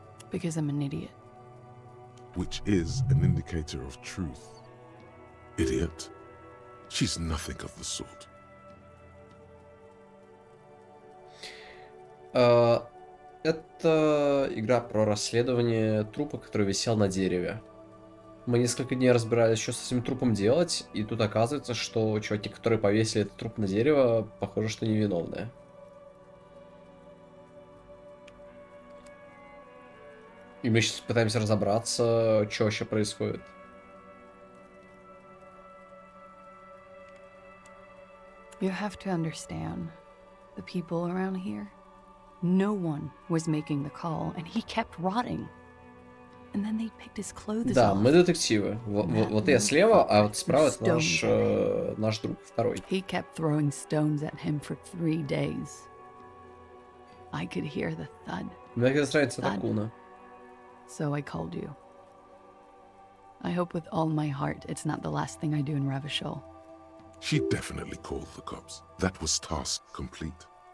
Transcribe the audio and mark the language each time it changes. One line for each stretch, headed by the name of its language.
English: Because I'm an idiot. Which is an indicator of truth. Idiot. She's nothing of the sort.
Russian: Это игра про расследование трупа, который висел на дереве. Мы несколько дней разбирались, что с этим трупом делать, и тут оказывается, что чуваки, которые повесили этот труп на дерево, похоже, что невиновные. И мы сейчас пытаемся разобраться, что вообще происходит.
English: You have to understand, the people around here, no one was making the call, and he kept rotting. And then they picked his clothes
Russian: Да,
English: off.
Russian: мы детективы. Вот я слева, а вот справа это наш друг второй.
English: He kept throwing stones at him for 3 days. I could hear the thud.
Russian: Мне нравится эта куна.
English: So I called you. I hope with all my heart it's not the last thing I do in Ravishol. She definitely called the cops. That was task complete.